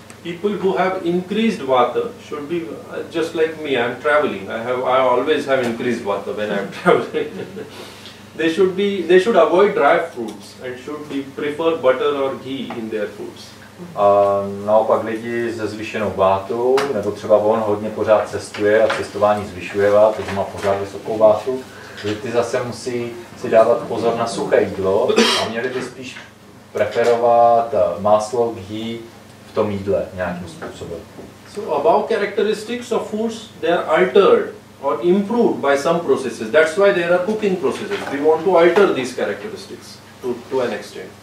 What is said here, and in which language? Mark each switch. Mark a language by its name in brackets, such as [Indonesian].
[English] People who have increased vata should be just like me. I'm traveling. I always have increased vata when I'm traveling. They should avoid dry fruits and should prefer butter or ghee in their foods. [Czech] A naopak lidi se zvýšenou vátou, nebo třeba on hodně pořád cestuje a cestování zvyšuje vátu, takže má pořád vysokou vátu, ty zase musí si dávat pozor na suché jídlo a měli by spíš preferovat máslo, ghee v tom jídle nějakým způsobem. [English] So above characteristics of foods, they are altered or improved by some processes. That's why there are cooking processes. We want to alter these characteristics to an extent.